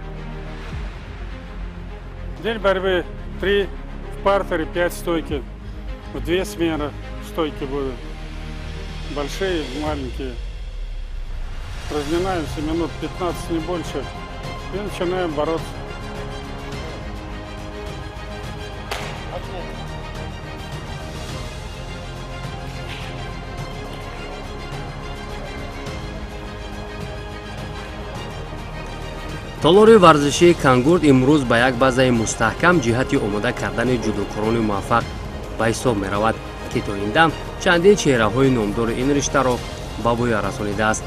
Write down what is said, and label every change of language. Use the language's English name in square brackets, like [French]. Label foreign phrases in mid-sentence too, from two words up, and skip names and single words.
[Russian] День борьбы 3 в партере, 5 стойки. В 2 смены стойки будут. Большие, маленькие. Разминаемся минут 15, не больше. И начинаем бороться. [Tajik] толори варзишии кангурд имрӯз ба як базаи мустаҳкам ҷиҳати омода кардани ҷудокорони муваффақ ба ҳисоб меравад, ки то ин дам чандин чеҳраҳои номдори ин риштаро ба бӯя расонидааст.